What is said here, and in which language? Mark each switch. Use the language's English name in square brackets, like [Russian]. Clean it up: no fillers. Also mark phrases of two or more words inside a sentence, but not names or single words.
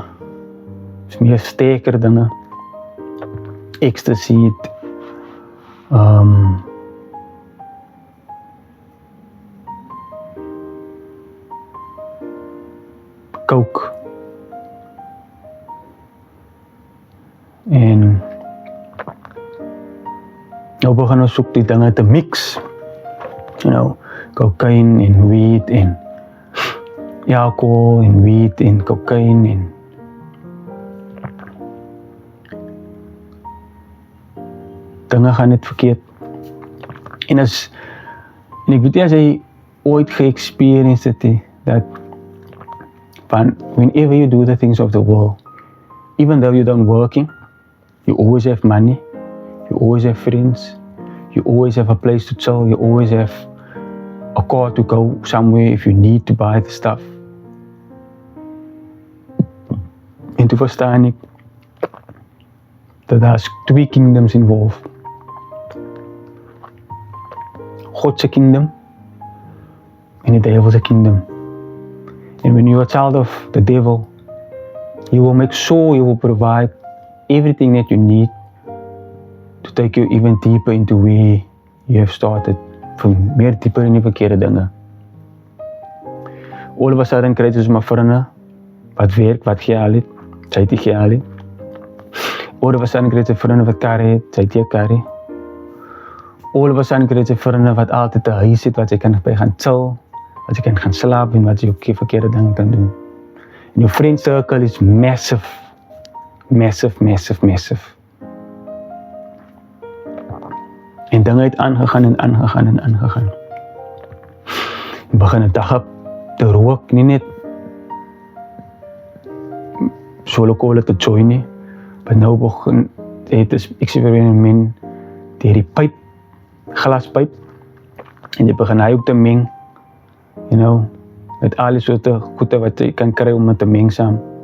[Afrikaans] Dis meer sterker dinge. Ecstasy, coke. En nou begin ons soek die dinge te mix. [English] You know, [Afrikaans] cocaine en weed en alcohol en weed en cocaine en dinge gaan net verkeerd. En ek weet nie as jy ooit ge-experience het, [English] that whenever you do the things of the world, even though you don't working, you always have money, you always have friends, you always have a place to chill, you always have a car to go somewhere if you need to buy the stuff. [Afrikaans] En toe verstaan ek dat daar's 2 [English] kingdoms involved. [Afrikaans] Godse kingdom en die [English] devil's kingdom. And when you're a child of the devil, he will make sure he will provide everything that you need to take you even deeper into where you have started, [Afrikaans] van meer dieper in die verkeerde dinge. [English] All of a sudden [Afrikaans] kry jy my vriende wat werk, wat gehaal het, sy het nie gehaal het. [English] All of a sudden [Afrikaans] kry jy vriende wat karre het, sy het nie karre. [English] All of a sudden [Afrikaans] kry jy vriende wat altyd 'n huis het, wat jy kan by gaan chill, wat jy kan gaan slaap en wat jy ook verkeerde dinge kan doen. En jou [English] friend circle is massive, massive, massive, massive. [Afrikaans] En dinge het aangegaan en aangegaan en aangegaan. Ek begin 'n dag op te rook, nie net solo kolle te join nie, maar nou begin het 'n eksperiment deur die pyp, glaspyp, en jy begin hy ook te meng, met al die soorte goede wat jy kan kry om dit te meng saam.